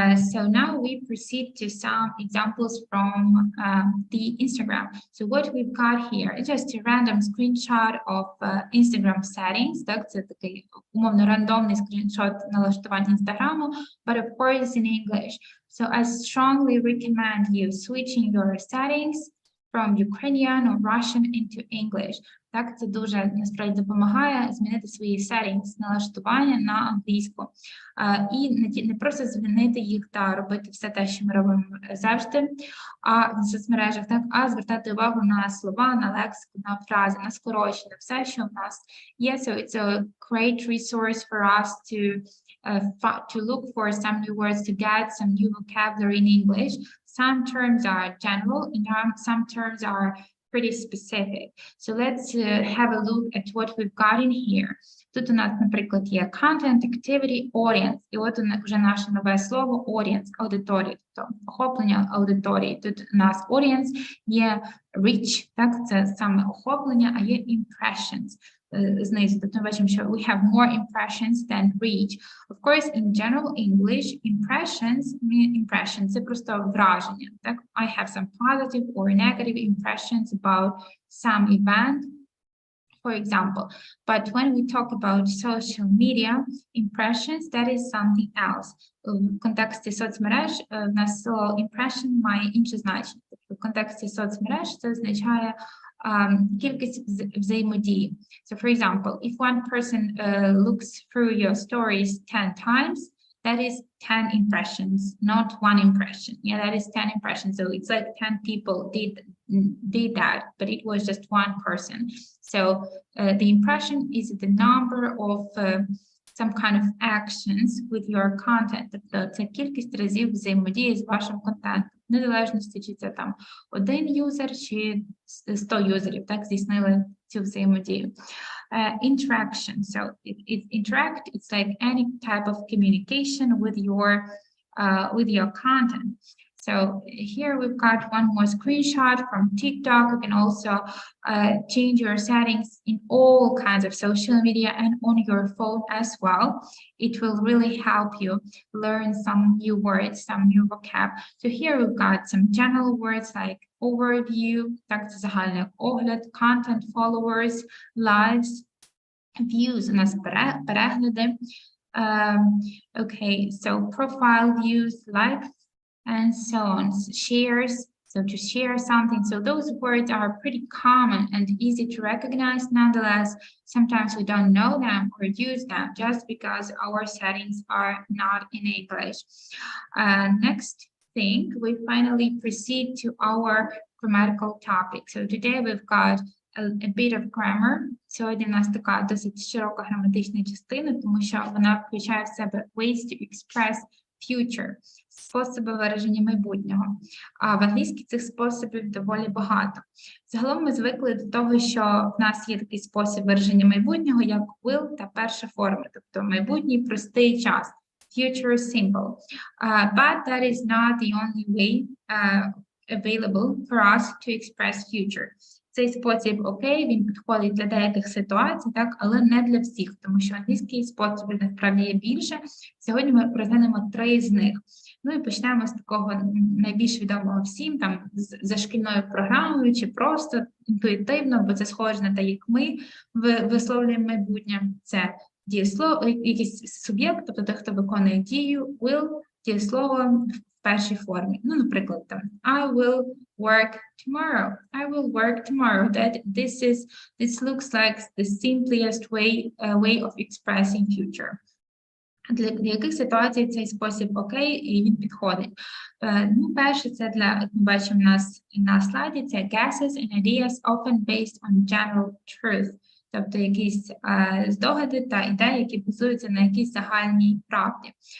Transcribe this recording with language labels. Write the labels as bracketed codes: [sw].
[en] So now we proceed to some examples from the Instagram. So what we've got here is just a random screenshot of Instagram settings. [uk] Так, це такий умовно рандомний скріншот налаштувань Інстаграму, [en] but of course in English. So I strongly recommend you switching your settings from Ukrainian or Russian into English. [uk] Так, це дуже насправді допомагає змінити свої settings, налаштування на англійську. І не просто змінити їх та робити все те, що ми робимо завжди, в соцмережах, так, а звертати увагу на слова, на лексику, на фрази, на скорочення, все, що в нас є. [en] So it's a great resource for us to look for some new words, to get some new vocabulary in English. Some terms are general, and some terms are pretty specific. So let's have a look at what we've got in here. [uk] Тут у нас, наприклад, є content, activity, audience. І от вже наше нове слово audience, аудиторія, тобто охоплення аудиторії. Тут у нас audience є reach, так, це саме охоплення, а є impressions. Знизу, тобто ми бачимо, що [en] we have more impressions than reach. Of course, in general English, impressions – [uk] це просто враження. Так? [en] I have some positive or negative impressions about some event, for example. But when we talk about social media impressions, that is something else. [uk] В контексті соцмереж в нас слово impression має інше значення. Тобто в контексті соцмереж це означає кількість взаємодії. [en] So, for example, if one person looks through your stories 10 times, that is 10 impressions, not one impression. Yeah, that is 10 impressions. So it's like 10 people did that, but it was just one person. So the impression is the number of some kind of actions with your content. [uk] Тобто це кількість разів взаємодії з вашим контентом. В незалежності, чи це там один юзер, чи 100 юзерів, так, здійснили цю взаємодію. [en] Interaction. So interact, it's like any type of communication with your content. So here we've got one more screenshot from TikTok. You can also change your settings in all kinds of social media and on your phone as well. It will really help you learn some new words, some new vocab. So here we've got some general words like overview, [uk] так, це загальний огляд, [en] content, followers, lives, views, [uk] у нас перегляди. [en] Okay, so profile views, likes, and so on. Shares, so to share something. So those words are pretty common and easy to recognize. Nonetheless, sometimes we don't know them or use them just because our settings are not in English. Next thing, we finally proceed to our grammatical topic. So today we've got a bit of grammar. [uk] Сьогодні у нас така досить широка граматична частина, тому що вона включає в себе [en] ways to express future, [uk] способи вираження майбутнього. А в англійській цих способів доволі багато. Загалом ми звикли до того, що в нас є такий спосіб вираження майбутнього, як will та перша форма, тобто майбутній простий час, future simple. [en] But that is not the only way available for us to express future. [uk] Цей спосіб окей, він підходить для деяких ситуацій, так, але не для всіх, тому що англійський спосіб насправді є більше. Сьогодні ми розглянемо 3 з них. Ну і почнемо з такого найбільш відомого всім, там, за шкільною програмою, чи просто інтуїтивно, бо це схоже на те, як ми висловлюємо майбутнє. Це дієслово, якийсь суб'єкт, тобто той, хто виконує дію, will, дієслово в першій формі. Ну, наприклад, там, [en] I will work tomorrow. I will work tomorrow. This looks like the simplest way of expressing future. [uk] Для яких ситуацій цей спосіб окей, і він підходить? Ну, перше, це для, як ми бачимо на слайді, це [en] guesses and ideas often based on general truth. [uk] Тобто якісь здогади та ідеї, які базуються на якійсь загальній правді.